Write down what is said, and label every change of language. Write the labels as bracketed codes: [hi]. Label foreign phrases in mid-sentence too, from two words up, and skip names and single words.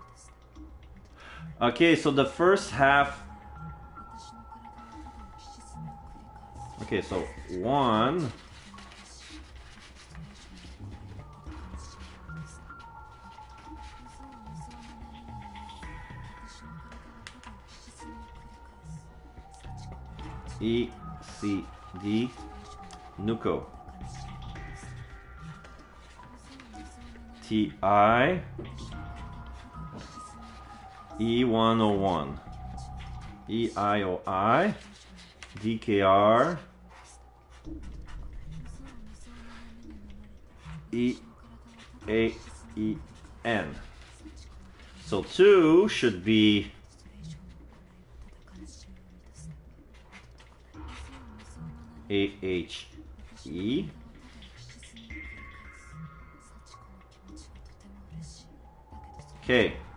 [en] Okay, so the first half. Okay, so 1. E, C, D. Nuco. TI. E101. EIOI. DKR. EAEN. So 2 should be AHE. Okay.